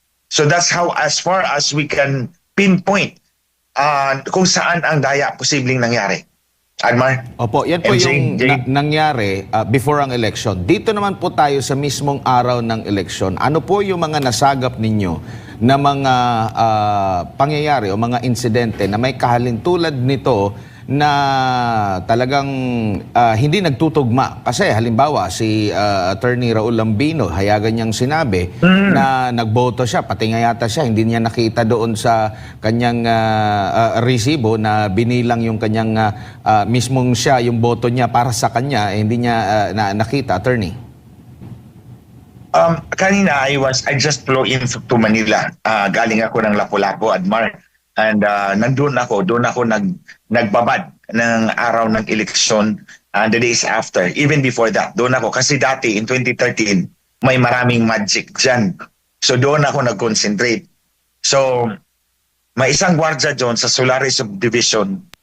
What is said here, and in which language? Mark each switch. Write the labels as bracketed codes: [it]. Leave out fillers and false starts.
[en] So that's how as far as we can pinpoint [tl] kung saan ang daya posibleng nangyari. [en] Admar? [tl] Opo, yan po yung nangyari before ang election. Dito naman po tayo sa mismong araw ng election. Ano po yung mga nasagap ninyo na mga pangyayari o mga insidente na may kahalintulad nito na talagang hindi nagtutugma. Kasi halimbawa si Attorney Raul Lambino, hayagan niyang sinabi na nagboto siya, pati nga yata siya, hindi niya nakita doon sa kanyang resibo na binilang yung kanyang mismong siya, yung boto niya para sa kanya, hindi niya nakita, Attorney. [en] Kanina I just flew in to Manila. [tl] Galing ako ng Lapu-Lapu, Admar. And doon ako nagbabad ng araw ng eleksyon [en] the days after. Even before that, [tl] doon ako. Kasi dati, in 2013, may maraming magic dyan. So doon ako nag-concentrate. So, may isang gwardiya doon sa Solaris Subdivision.